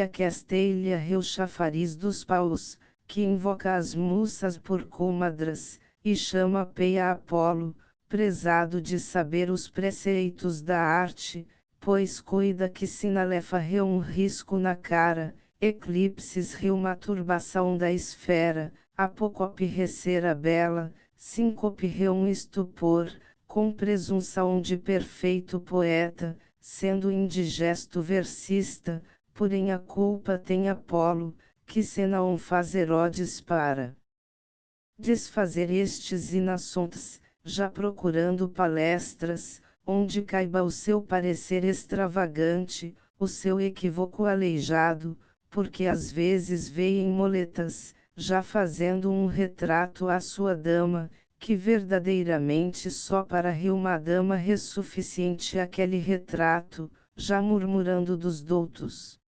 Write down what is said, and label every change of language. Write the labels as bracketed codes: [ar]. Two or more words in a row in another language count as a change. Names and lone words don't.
[pt] aquesta ilha o chafariz dos paus, que invoca as mussas por comadras, e chama Peia Apolo, prezado de saber os preceitos da arte, pois cuida que sinalefa um risco na cara, eclipses uma turbação da esfera, apocope recera bela, síncope um estupor, com presunção de perfeito poeta, sendo indigesto versista, porém a culpa tem Apolo, que se não faz Herodes para desfazer estes inassuntos, já procurando palestras, onde caiba o seu parecer extravagante, o seu equívoco aleijado, porque às vezes veio em moletas, já fazendo um retrato à sua dama, que verdadeiramente só para uma dama é suficiente aquele retrato, já murmurando dos doutos.